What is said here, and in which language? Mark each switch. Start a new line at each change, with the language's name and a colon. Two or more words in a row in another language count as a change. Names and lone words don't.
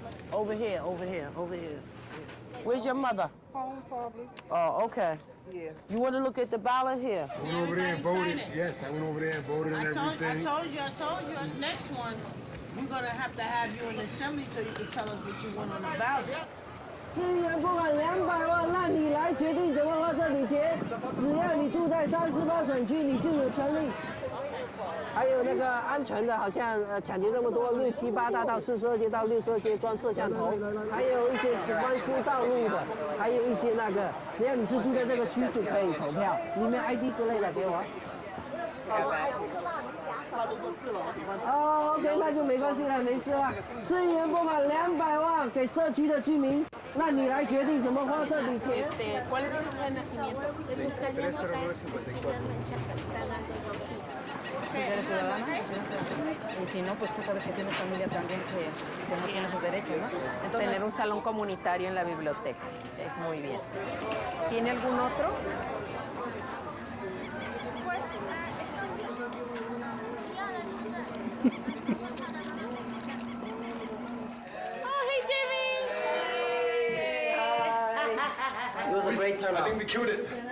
English: Over here, over here, over here. Where's your mother? Home, probably. Oh, okay. Yeah. You want to look at the ballot here? I went over there and voted. Yes, I went over there and voted and everything. I told you, next one, we're going to have you in the assembly so you can tell us what you want on the ballot.
Chinese: 资源不满200万，让你来决定怎么花这笔钱。只要你住在38选区，你就有权利。还有那个安全的，好像抢劫那么多，6、7、8大道42街到62街装摄像头，还有一些关疏道路的，还有一些那个，只要你是住在这个区就可以投票。里面 ID 之类的给我。哦 ，OK， 那就没关系了，没事了。资源不满200万给社区的居民，那你来决定怎么花这笔钱。
Spanish: ¿Cuál es tu fecha de nacimiento? ¿Eres ciudadana? Y si no, pues tú sabes que tienes familia también que no tiene esos derechos, ¿no? Entonces, tener un salón comunitario en la biblioteca es muy bien. ¿Tiene algún otro?
English: Oh, hey, Jimmy! It was a great turnout. I think we killed it.